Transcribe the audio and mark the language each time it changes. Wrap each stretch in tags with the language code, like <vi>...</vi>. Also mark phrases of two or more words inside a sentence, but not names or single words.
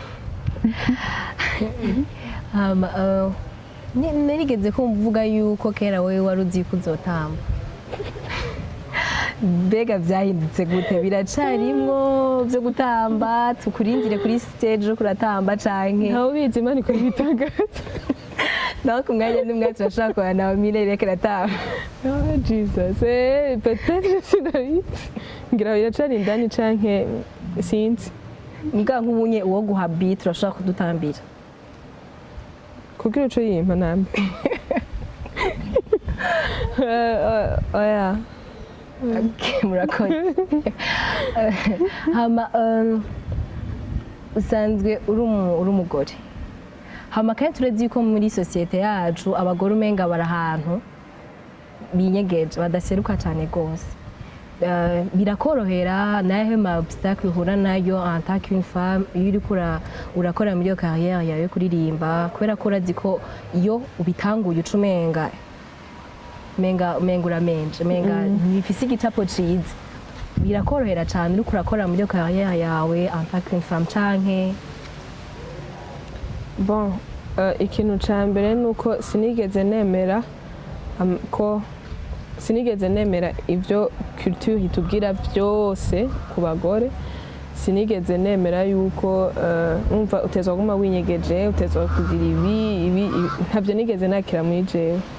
<rn>Narigeze ko mvuga yuko kera wewe wari uzi ko uzotamba mbega vyahindutse gute biracarimwo vyo gutamba tukurindire kuri stage yo kuratamba canke ntawe ubizi imana iko ibitangaza naho ku mwanya n'umwe turashaka kubana nawe Mirere kiratamba Jesus peut-être sinabizi ngira biracari indani canke sinzi mbwa nk'ubunye uwo guha beat turashaka kudutambira kugira uco yimpa nambe oya murakoze hama usanzwe uri umugore hama kandi turezi ko muri societe yacu abagore umenga bari ahantu binyegeje badaseruka cyane gose birakorohera nahe ma obstacle uhura nayo</rn> <fr>en tant qu'une femme</fr> <rn>iyo uriko urakora muri yo carrière yawe kuririmba kubera ko urazi ko iyo ubitanguye ucumenga menga uramenje menga nifise igicapo ciza birakorohera cyane uriko urakora muri yo carrière yawe</rn> <fr>en tant qu'une femme</fr> <rn>canke bon ikintu ca mbere nuko sinigeze nemera ivyo culture itubwira byose ku bagore. Sinigeze nemera yuko umva utezwa guma winyegeje, utezwa kugira ibi ntabyo nigeze nakira muri jewe.</rn>